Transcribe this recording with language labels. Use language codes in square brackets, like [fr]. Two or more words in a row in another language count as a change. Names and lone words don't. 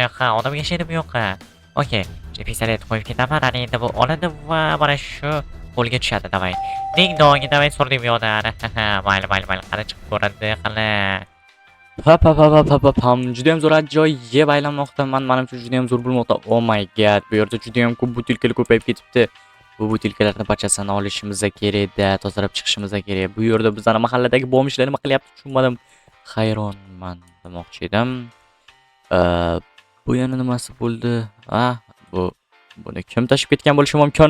[uz] Ha, odam yashaydi bu yoqqa. Okey, shu pistoletni qo'yib ketaman. Ana endi bu oladi va mana shu qo'lga tushadi. Davay. Ding dong, davay surdim bu yoqdan. Mayli. Qani chiqib ko'radi, qani. Pam. Judayam zo'r ajoyib aylanmoqdaman. Menimcha judayam zo'r bo'lmoqda. [en] Oh my god, [uz] bu yerda judayam ko'p butilkalar ko'payib ketibdi. Bu butilkalarni barchasini olishimiz kerak-da, tozalab chiqishimiz kerak. Bu yerda bizning mahalladagi bomishlar nima qilyapti tushunmadim. Hayronman demoqchi edim. Bu yana nimasi bo'ldi? Buni kim tashib ketgan bo'lishi mumkin?